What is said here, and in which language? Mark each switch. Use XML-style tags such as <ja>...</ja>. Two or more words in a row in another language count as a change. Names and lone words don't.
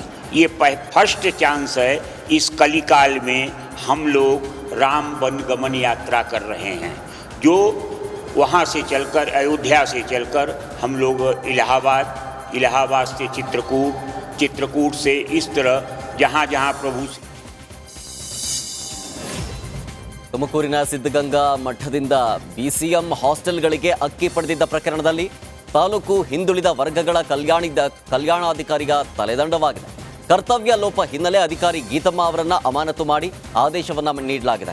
<hi>ये</hi> <en>first chance</en> <hi>है इस कलिकाल में हम लोग राम वनगमन यात्रा कर रहे हैं, जो वहाँ से चलकर अयोध्या से चलकर हम लोग इलाहाबाद से चित्रकूट से इस तरह जहाँ जहाँ प्रभु.</hi> <kn>ತುಮಕೂರಿನ ಸಿದ್ಧಗಂಗಾ ಮಠದಿಂದ BCM ಹಾಸ್ಟೆಲ್ಗಳಿಗೆ ಅಕ್ಕಿ ಪಡೆದಿದ್ದ ಪ್ರಕರಣದಲ್ಲಿ ತಾಲೂಕು ಹಿಂದುಳಿದ ವರ್ಗಗಳ ಕಲ್ಯಾಣಾಧಿಕಾರಿಗ ತಲೆದಂಡವಾಗಿದೆ. ಕರ್ತವ್ಯ ಲೋಪ ಹಿನ್ನೆಲೆ ಅಧಿಕಾರಿ ಗೀತಮ್ಮ ಅವರನ್ನ ಅಮಾನತು ಮಾಡಿ ಆದೇಶವನ್ನ ನೀಡಲಾಗಿದೆ.</kn>